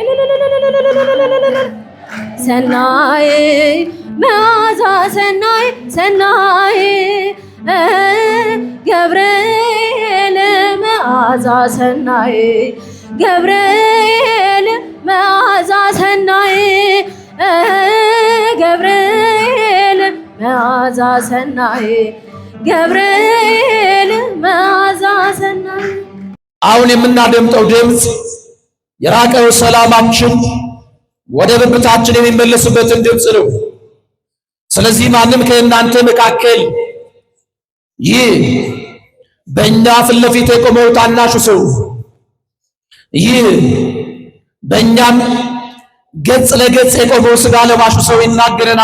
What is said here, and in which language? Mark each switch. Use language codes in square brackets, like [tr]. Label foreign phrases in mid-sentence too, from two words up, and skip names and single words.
[gez] ሰናይ መዓዛ ሰናይ ሰናይ ገብርኤል መዓዛ ሰናይ ገብርኤል መዓዛ ሰናይ ገብርኤል መዓዛ ሰናይ ገብርኤል መዓዛ ሰናይ። [am] አሁን የምናደምጠው ድምፅ የራቀው ሰላማችን ወደ ብብታችን የሚመለስበትን ድምፅ ነው። ስለዚህ ማንም ከእናንተ መካከል ይህ በእኛ ፊት ለፊት የቆመው ታናሹ ሰው ይህ በእኛም ገጽ ለገጽ የቆመው ሥጋ ለባሹ ሰው ይናገረናል